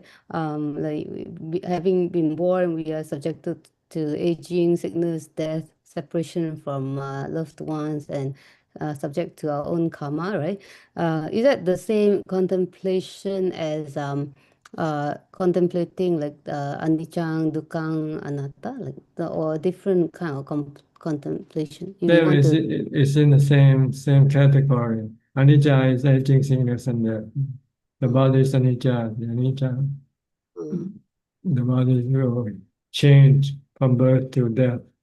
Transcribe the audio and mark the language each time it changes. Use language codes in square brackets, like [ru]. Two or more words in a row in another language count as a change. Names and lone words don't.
[en] Like having been born, we are subjected to aging, sickness, death, separation from loved ones, and subject to our own karma, right? Is that the same contemplation as contemplating like [pi] anicca, dukkha, anatta, [en] like or different kind of contemplation? If we Same want is to. it's in the same category. Anicca is aging, sickness, and death. The body is anicca. The anicca, the body will change from birth to death.